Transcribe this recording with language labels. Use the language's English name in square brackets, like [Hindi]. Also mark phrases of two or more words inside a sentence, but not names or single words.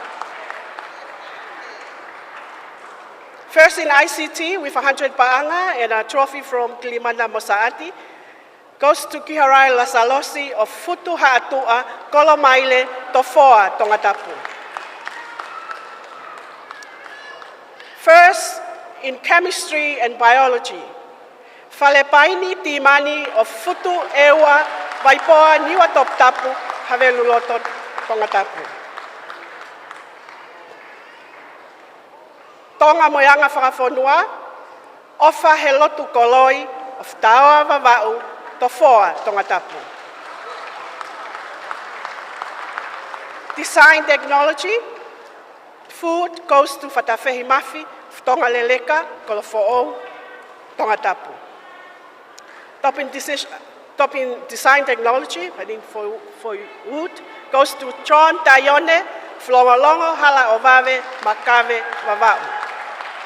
[English] First in ICT with 100 paanga and a trophy from Kilimanda Mosaati goes to Kiharai Lasalosi of Futu Ha'atua, Kolomaile, Tofoa, Tongatapu. First in chemistry and biology, Falepaini Timani of Futu Ewa, Vaipoa, Niwa Toptapu, Haveluloto, Tongatapu. Tonga Moyanga Whakafonua, Ofa Helotu Koloi of Tawa Vava'u, Tofoa, Tongatapu. Design technology, food goes to Fatafehi Mafi, Tonga Leleka, Kolofo'o, Tongatapu. Top in design technology, I think for wood, goes to John Tayone, Flongolongo, Hala Ovave, Makave, Vava'u.